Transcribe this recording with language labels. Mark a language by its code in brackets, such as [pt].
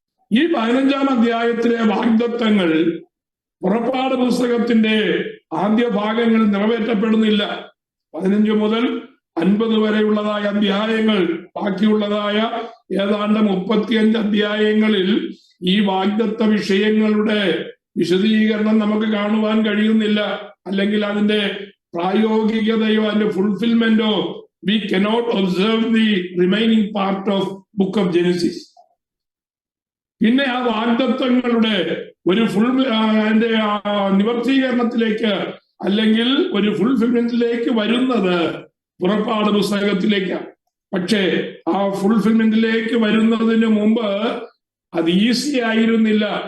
[ml] ഈ 15-ാം അധ്യായത്തിലെ വാഗ്ദത്തങ്ങൾ പുറപ്പാട് പുസ്തകത്തിന്റെ ആദ്യ ഭാഗങ്ങൾ നിറവേറ്റപ്പെടുന്നില്ല. 15 മുതൽ 50 വരെയുള്ളതായ അധ്യായങ്ങൾ, ബാക്കിയുള്ളതായ ഏതാണ്ട് 35 അധ്യായങ്ങളിൽ ഈ വാഗ്ദത്ത വിഷയങ്ങളുടെ വിശദീകരണം നമുക്ക് കാണുവാൻ കഴിയുന്നില്ല. അല്ലെങ്കിൽ അതിന്റെ പ്രായോഗികതയോ അതിന്റെ ഫുൾഫിൽമെന്റോ [en] we cannot observe the remaining part of book of Genesis. [ml] പിന്നെ ആ വാഗ്ദത്തങ്ങളുടെ ഒരു അതിന്റെ നിവർത്തീകരണത്തിലേക്ക് അല്ലെങ്കിൽ ഒരു ഫുൾഫിൽമെന്റിലേക്ക് വരുന്നത് പുറപ്പാട് പുസ്തകത്തിലേക്കാണ്. പക്ഷേ ആ ഫുൾഫിൽമെന്റിലേക്ക് വരുന്നതിന് മുമ്പ് അത് ഈസി ആയിരുന്നില്ല.